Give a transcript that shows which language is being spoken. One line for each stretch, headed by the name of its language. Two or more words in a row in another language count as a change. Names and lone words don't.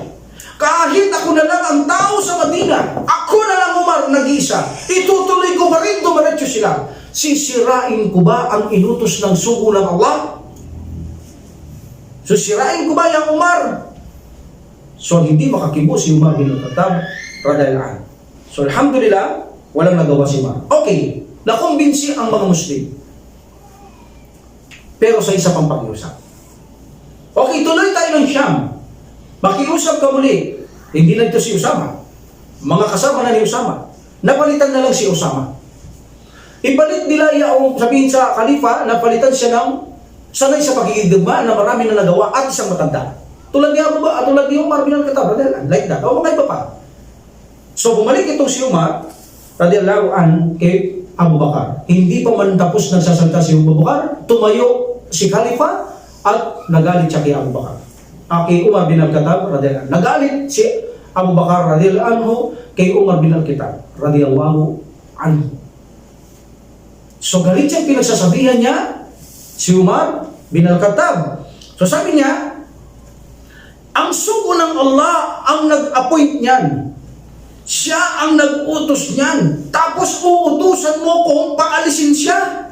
Filipino: Kahit ako na lang ang tao sa Madina, ako na lang Umar nag-isa, itutuloy ko pa rin dumiretso sila. Sisirain ko ba ang inutos ng sugo ng Allah? Sisirain ko ba yung Umar? So hindi makakibo si Umar bin Khattab
Arabic: رضي الله عنه.
Filipino: So alhamdulillah, walang nagawa si Umar. Okay, nakumbinsi ang mga Muslim. Pero sa isa pang pag-iusap. Okay, tuloy tayo ng Sham. Makiusap ka muli. Hindi na ito si Usama. Mga kasama na ni Usama. Napalitan na lang si Usama. Ipalit nila yung sabihin sa Khalifa, napalitan siya ng sanay sa pagkikidugma na marami na nagawa at isang matanda. Tulad ni Abu Bakar, tulad ni Umar bin Khattab,
English: like that.
Filipino: O mga iba pa. So bumalik itong si Umar,
Arabic: رضي الله عن
Filipino: kay Abu Bakar. Hindi pa man tapos nagsasalita si Abu Bakar, tumayo si Khalifa at nagalit siya kay Abu Bakar. Kay Umar bin Khattab,
Arabic: رضي الله عنه.
Filipino: Nagalit si Abu Bakar,
Arabic: رضي الله عنه,
Filipino: kay Umar bin Khattab,
Arabic: رضي الله عنه.
Filipino: So galit siya, pinagsasabihan niya si Umar bin Khattab. So sabi niya, ang sugo ng Allah ang nag-appoint niyan. Siya ang nag-utos niyan. Tapos uutusan mo kung paalisin siya.